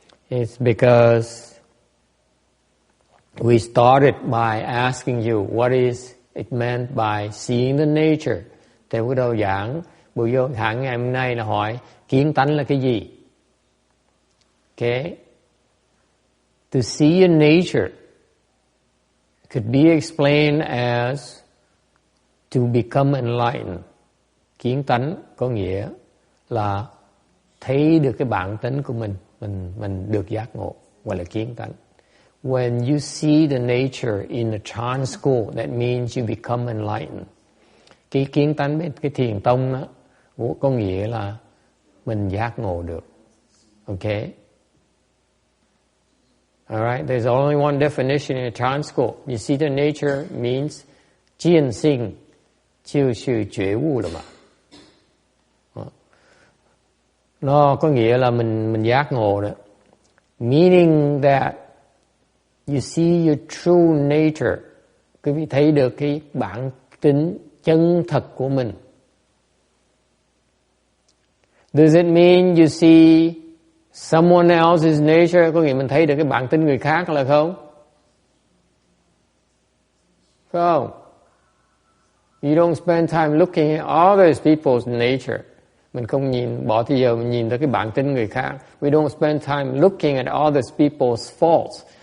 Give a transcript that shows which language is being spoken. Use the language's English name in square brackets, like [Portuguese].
[English] It's because we started by asking you what is it meant by seeing the nature. [Vietnamese] Theo cái đầu giảng, buổi giảng ngày hôm nay là hỏi kiến tánh là cái gì? [English] Okay? To see your nature could be explained as To become enlightened, [Vietnamese] kiến tánh có nghĩa là thấy được cái bản tính của mình được giác ngộ, gọi là kiến tánh. [English] When you see the nature in the Chan school, that means you become enlightened. [Vietnamese] Cái kiến tánh bên cái thiền tông đó, có nghĩa là mình giác ngộ được. [English] Okay? Alright, there's only one definition in the Chan school. You see the nature means [Chinese] 见性就是觉悟了嘛. [Vietnamese] Nó có nghĩa là mình giác ngộ đó. [English] Meaning that you see your true nature. [Vietnamese] Quý vị thấy được cái bản tính chân thật của mình. [English] Does it mean you see someone else's nature? [Vietnamese] Có nghĩa mình thấy được cái bản tính người khác là không? Không. [English] You don't spend time looking at other people's nature. [Vietnamese] Mình không bỏ thời giờ mình nhìn tới cái bản tính người khác. [English] We don't spend time looking at other people's faults.